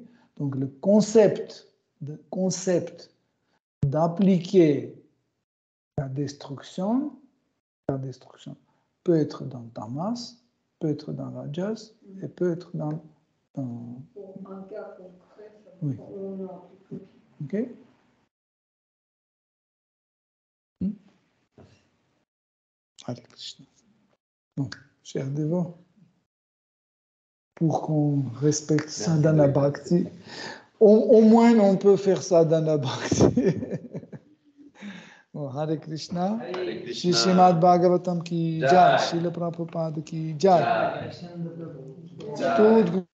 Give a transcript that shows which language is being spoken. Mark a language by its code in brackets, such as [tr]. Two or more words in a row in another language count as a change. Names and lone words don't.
[fr] Donc le concept d'appliquer la destruction peut être dans Tamas, peut être dans Rajas et peut être dans... Pour un cas concret, ça oui. Ok. Hare Krishna. Bon, cher dévot, pour qu'on respecte Sadhana Bhakti, au moins on peut faire Sadhana Bhakti. Bon, Hare Krishna. [hi] श्री श्रीमद् भागवतम् की जय, श्रील प्रभुपाद की जय. [fr] Tout